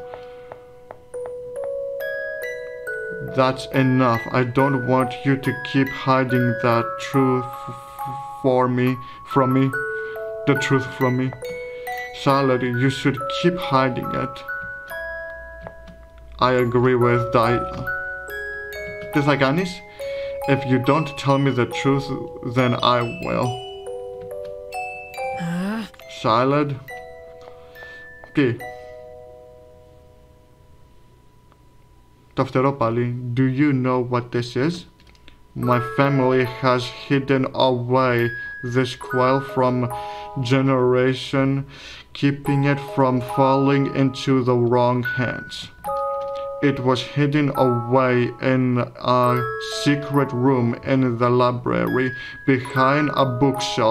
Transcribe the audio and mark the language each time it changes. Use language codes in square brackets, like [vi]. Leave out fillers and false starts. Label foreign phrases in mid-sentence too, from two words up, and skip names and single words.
[en] That's enough. I don't want you to keep hiding that truth from me. The truth from me. Salad, you should keep hiding it. I agree with Dyla. [el] Τι θα κάνεις? [en] If you don't tell me the truth, then I will. Salad. [el] Τι? Το φτερό πάλι. [en] Do you know what this is? My family has hidden away this quill from generation, keeping it from falling into the wrong hands. It was hidden away in a secret room in the library behind a bookshelf.